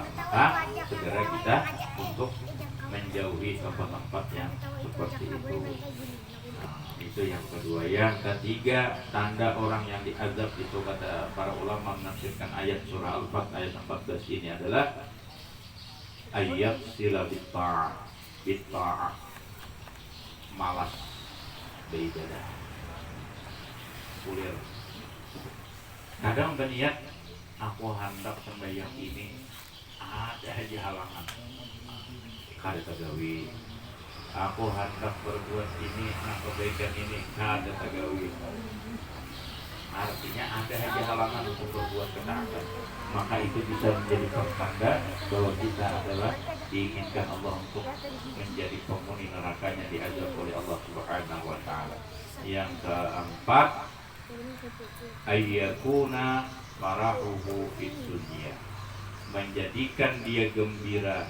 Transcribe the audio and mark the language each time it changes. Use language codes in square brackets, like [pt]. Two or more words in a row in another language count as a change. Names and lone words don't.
[id] Maka segera kita untuk menjauhi tempat-tempat yang seperti itu. Nah, itu yang kedua. Yang ketiga, tanda orang yang diazab itu kata para ulama menafsirkan ayat surah Al-Fat ayat 14 ini adalah ayat sila bitta'ah, malas beribadah, kulir. [bjn] Kadang berniat aku hendak sembahyang ini, ada aja halangan. Kada tagawi. Aku hendak berbuat ini, kebaikan ini, kada tagawi. [id] Artinya ada aja halangan untuk berbuat ketaatan. Maka itu bisa menjadi pertanda bahwa kita adalah diinginkan Allah untuk menjadi penghuni nerakanya, diazab oleh Allah [ar] سبحانه وتعالى. [id] Yang keempat, [ar] أيكون فرحه في الدنيا, [id] menjadikan dia gembira.